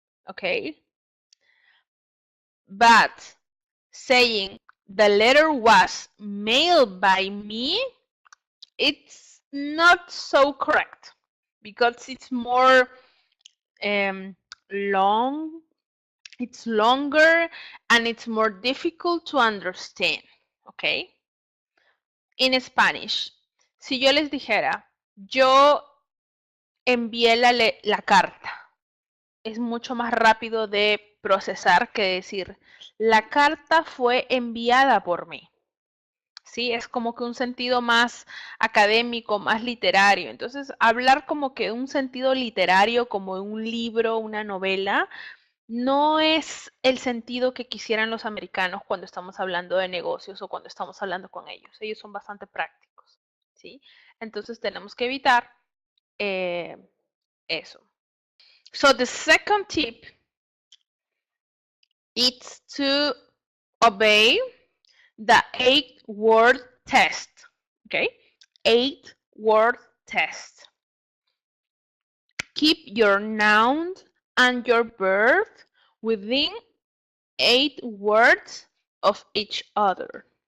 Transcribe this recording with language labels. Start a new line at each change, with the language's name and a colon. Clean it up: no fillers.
English: Okay, but saying the letter was mailed by me, it's not so correct because it's more long, it's longer, and it's more difficult to understand. Okay. In Spanish,
Spanish: si yo les dijera, yo envié la carta, es mucho más rápido de procesar que decir, la carta fue enviada por mí. ¿Sí? Es como que un sentido más académico, más literario. Entonces, hablar como que un sentido literario, como un libro, una novela, no es el sentido que quisieran los americanos cuando estamos hablando de negocios o cuando estamos hablando con ellos. Ellos son bastante prácticos, ¿sí? Entonces, tenemos que evitar eso.
English: So, the second tip is to obey the 8-word test. Okay, 8-word test. Keep your noun and your verb within 8 words of each other.